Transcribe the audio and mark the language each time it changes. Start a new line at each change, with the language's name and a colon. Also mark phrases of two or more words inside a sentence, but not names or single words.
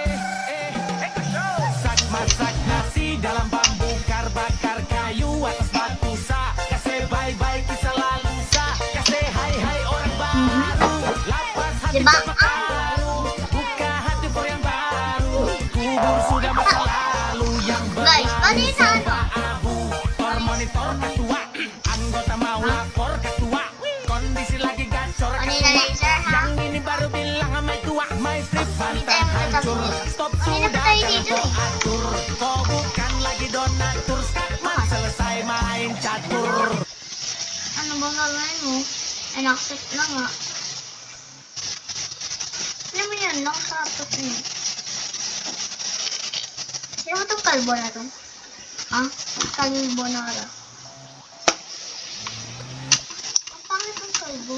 Indonesian: Masak nasi dalam bambu bakar kayu atas batu sa. Kasih
English: bye bye
Indonesian: kisah lalu sa. Kasih hai hai orang baru. Lapas hati
Filipino: Diba?
Indonesian: baru. Buka hati for yang baru. Kubur sudah masa lalu yang
Filipino: Guys, paano yun sa ano?
Indonesian: abu. Tor monitor ketua. Anggota mau lapor ketua. Kondisi lagi gacor
Filipino: Ano
Indonesian: ketua.
Filipino: yung laser, ha?
Indonesian: Yang ini baru bilang sama tua.
English: My trip
Filipino: Hindi
Indonesian: pantang
Filipino: tayo
Indonesian: hancur.
Filipino: magkatapos.
English: Stop
Filipino: Kanina pa
Indonesian: sudah
Filipino: tayo
Indonesian: jangan
Filipino: dito
Indonesian: kau
Filipino: eh.
Indonesian: atur. Kau bukan lagi donatur. Skakmat selesai main catur.
Filipino: Ano bang gagawin mo? Accept na nga. Alam mo yun, nakasarap niya. Sino mo itong kalbo na to? Ha? Kalbo na ra. Ang pangit ng kalbo.